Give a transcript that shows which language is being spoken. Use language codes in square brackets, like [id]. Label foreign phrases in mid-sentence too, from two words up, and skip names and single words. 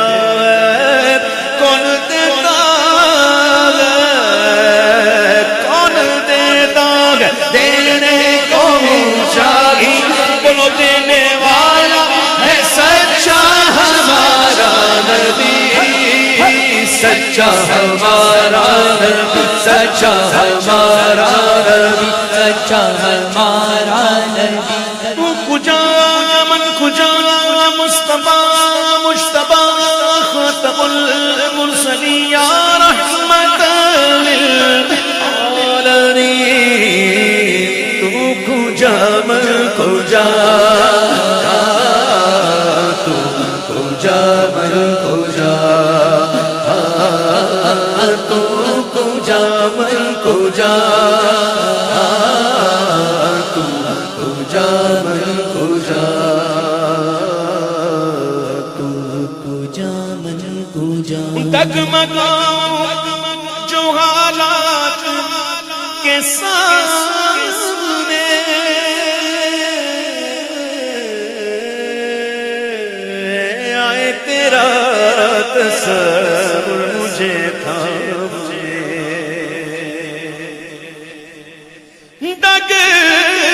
[ur] ہے کون دیتا ہے کون دیتا ہے دینے کو منہ چاہیے بولو دینے والا ہے سچا ہمارا نبی سچا ہمارا نبی سچا ہمارا نبی سچا ہمارا نبی [fa] تو کجا من کجا مصطفیٰ مجتبی [ar] خاتم المرسلین یا رحمت للعالمین [fa] تو کجا من کجا تو کجا من کجا تو کجا من کجا تو کجا من کجا تو کجا من کجا [ur] ڈگمگاؤں جو حالات کے سامنے آئے تیرا تصور مجھے تھامے ڈگ